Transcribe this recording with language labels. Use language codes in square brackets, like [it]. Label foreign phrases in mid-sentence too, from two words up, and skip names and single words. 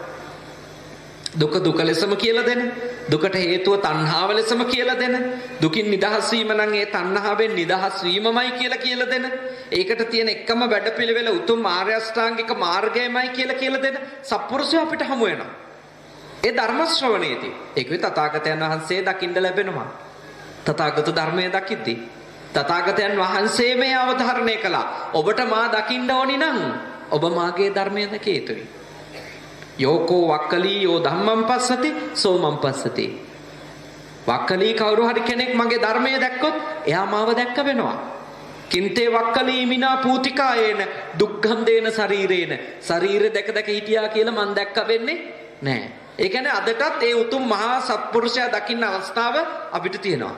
[si] දුක ලෙසම කියලා දෙන, දුකට හේතුව තණ්හාව ලෙසම කියලා දෙන, දුකින් නිදහස් වීම නම් ඒ තණ්හාවෙන් නිදහස් වීමමයි කියලා දෙන, ඒකට තියෙන එකම වැඩපිළිවෙල උතුම් ආර්ය අෂ්ටාංගික මාර්ගයමයි කියලා දෙන සත්පුරුෂයෝ අපිට හමු වෙනවා. ඒ ධර්ම ශ්‍රවණයේදී ඒකේ තථාගතයන් වහන්සේ දකින්න ලැබෙනවා. තථාගත ධර්මයේ දකිද්දී තථාගතයන් වහන්සේ මේ අවධාරණය කළා. ඔබට මා දකින්න ඕනි නම් ඔබ මාගේ ධර්මය දැකිය යුතුයි. [pi] යෝකෝ වක්කලී යෝ ධම්මං පස්සති සෝ මං පස්සති. [si] වක්කලී කවුරු හරි කෙනෙක් මගේ ධර්මය දැක්කොත් එයා මාව දැක්ක වෙනවා. [pi] කින්තේ වක්කලී මිනා පූතිකායේන දුක්ඛන්දේන ශරීරේන. [si] ශරීරය දැක හිටියා කියලා මං දැක්ක වෙන්නේ නැහැ. ඒ කියන්නේ අදටත් ඒ උතුම් මහා සත්පුරුෂයා දකින්න අවස්ථාව අපිට තියෙනවා.